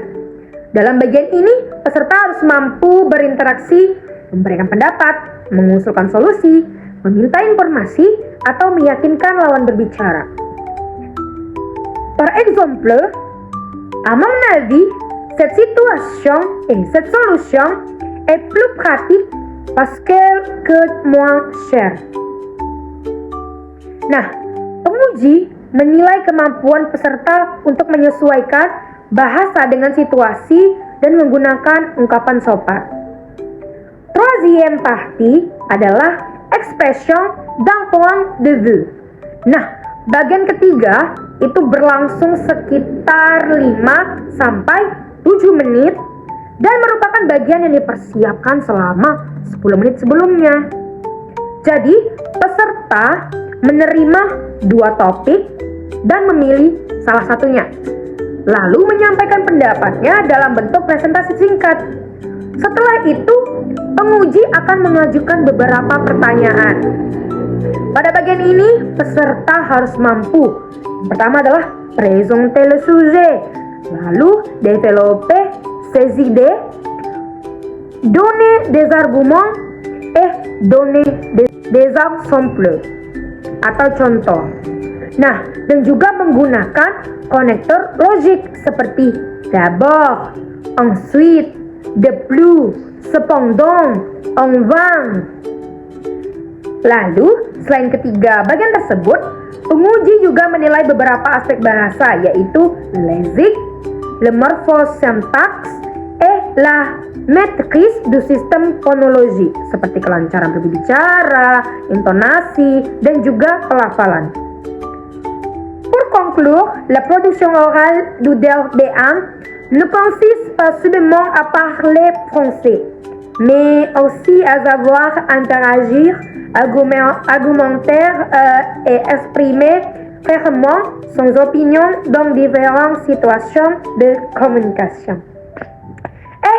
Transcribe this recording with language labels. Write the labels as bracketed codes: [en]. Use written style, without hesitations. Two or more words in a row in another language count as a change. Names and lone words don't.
[id] Dalam bagian ini, peserta harus mampu berinteraksi, memberikan pendapat, mengusulkan solusi, meminta informasi, atau meyakinkan lawan berbicara. [fr] Par exemple, à mon avis, cette situation et cette solution est plus pratique parce qu'elle coûte moins cher. [id] Nah, penguji menilai kemampuan peserta untuk menyesuaikan bahasa dengan situasi dan menggunakan ungkapan sopan. [fr] Troisième partie adalah expression d'un point de vue. [id] Nah, bagian ketiga itu berlangsung sekitar 5 sampai 7 menit dan merupakan bagian yang dipersiapkan selama 10 menit sebelumnya. Jadi, peserta menerima 2 topik dan memilih salah satunya, lalu menyampaikan pendapatnya dalam bentuk presentasi singkat. Setelah itu, penguji akan mengajukan beberapa pertanyaan. Pada bagian ini, peserta harus mampu. Yang pertama adalah [fr] présenter le sujet, lalu développer ses idées, donner des arguments, et donner des exemples [id] atau contoh. Nah, dan juga menggunakan konektor logik seperti [fr] d'abord, ensuite, de plus, cependant, enfin. [id] Lalu, selain ketiga bagian tersebut, penguji juga menilai beberapa aspek bahasa, yaitu [fr] lexique, le morphosyntaxe, et la maîtrise du système phonologique, [id] seperti kelancaran berbicara, intonasi, dan juga pelafalan. [fr] Pour conclure, la production orale du DELF B1 ne consiste pas seulement à parler français, mais aussi à savoir interagir, argumenter et exprimer clairement son opinion dans différentes situations de communication.